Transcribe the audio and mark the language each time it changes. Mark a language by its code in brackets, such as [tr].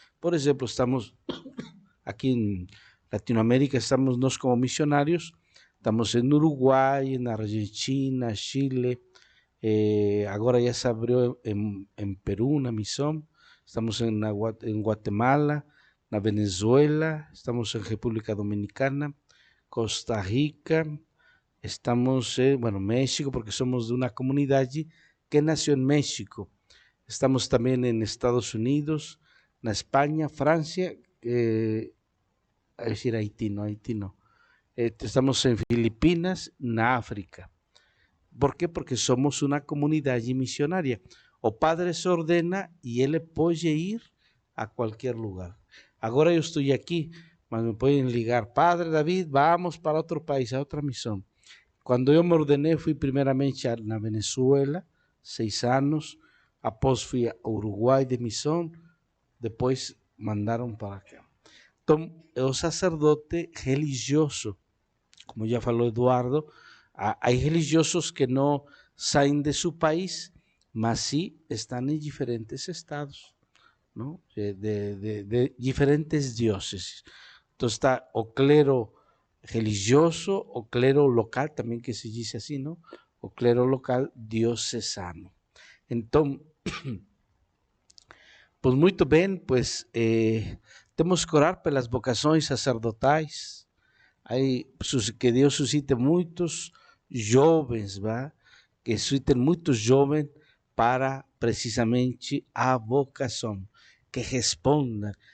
[pt] Por exemplo, estamos aqui em Latinoamérica, estamos nós como missionários, estamos em Uruguai, na Argentina, Chile, agora já se abriu em Peru, na missão, estamos em Guatemala, na Venezuela, estamos em República Dominicana, Costa Rica, [es] estamos en México, porque somos de una comunidad que nació en México. Estamos también en Estados Unidos, en España, Francia, a decir Haití no. Estamos en Filipinas, en África. ¿Por qué? Porque somos una comunidad misionaria. O padre se ordena y él puede ir a cualquier lugar. Ahora yo estoy aquí, mas me pueden ligar, Padre David, vamos para otro país, a otra misión. [pt] Quando eu me ordenei, fui primeiramente na Venezuela, 6 anos, após fui ao Uruguai de missão, depois mandaram para cá. Então, é o sacerdote religioso, como já falou Eduardo, há religiosos que não saem de seu país, mas sim estão em diferentes estados. [es] ¿no? De diferentes diócesis. Entonces está o clero religioso o clero local, también que se dice así, ¿no? [pt] O clero local diocesano. Entonces, pues muito bem, pues temos que orar pelas vocações sacerdotais, aí que Deus suscite muitos jovens, ¿va? Que suscitem muitos jovens para precisamente a vocação, que respondam.